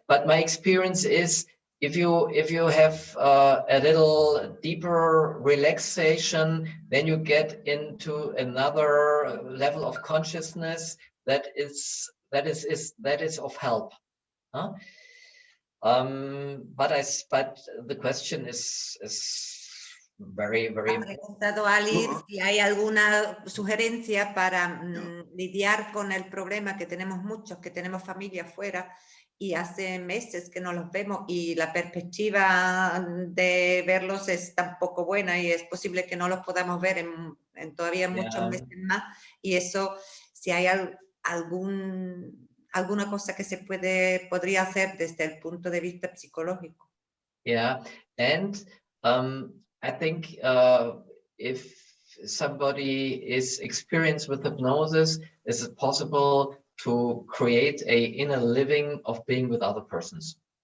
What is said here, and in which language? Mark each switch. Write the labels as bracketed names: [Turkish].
[English] But my experience is, if you have a little deeper relaxation, then you get into another level of consciousness that is of help. Huh? But the question is very [Spanish] Ha preguntado a Alice si hay alguna sugerencia para lidiar con el problema que tenemos muchos, que tenemos familia fuera y hace meses que no los vemos y la perspectiva de verlos es tan poco buena y es posible que no los podamos ver en todavía muchos meses más, y eso, si hay alguna cosa que se podría hacer desde el punto de vista psicológico. [English] Yeah, and I think if somebody is experienced with hypnosis, is it possible to create a inner living of being with other persons?